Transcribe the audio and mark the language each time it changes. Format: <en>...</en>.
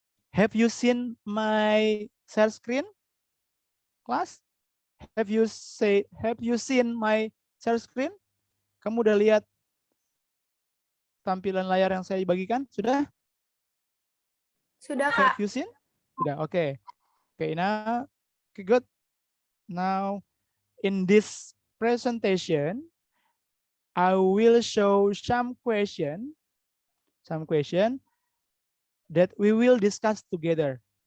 <en>Have you seen my share screen, class? Have you seen my share screen?</en> <id>Kamu udah lihat tampilan layar yang saya bagikan? Sudah? Sudah, Kak.</id> <en>Have you seen?</en> <id>Sudah,</id> <en>oke. Okay. Okay, now, okay, good. Now, in this presentation, I will show some question that we will discuss together.</en>